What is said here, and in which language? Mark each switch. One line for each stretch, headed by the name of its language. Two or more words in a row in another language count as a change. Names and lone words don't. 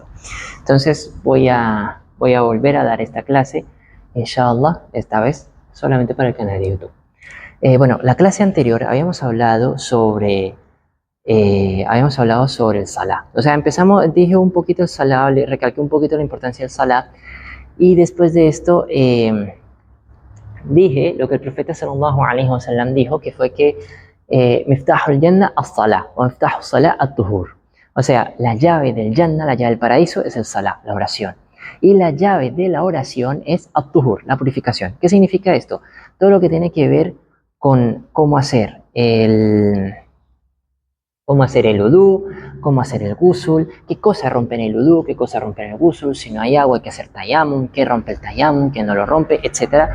Spanish: Entonces voy a volver a dar esta clase, inshallah, esta vez solamente para el canal de YouTube. Bueno, la clase anterior habíamos hablado sobre el Salah. O sea, dije un poquito el Salah, le recalqué un poquito la importancia del Salah, y después de esto dije lo que el profeta
Arabic: صلى الله عليه وسلم
Spanish: dijo, que fue que
Arabic: مفتاح الجنة الصلاة,
Spanish: o
Arabic: مفتاح الصلاة الطهور.
Spanish: O sea, la llave del Jannah, la llave del paraíso, es el Salah, la oración. Y la llave de la oración es at-Tuhur, la purificación. ¿Qué significa esto? Todo lo que tiene que ver con cómo hacer el udú, cómo hacer el ghusl, qué cosas rompen el udú, qué cosas rompen el ghusl, si no hay agua hay que hacer tayammum, qué rompe el tayammum, qué no lo rompe, etc.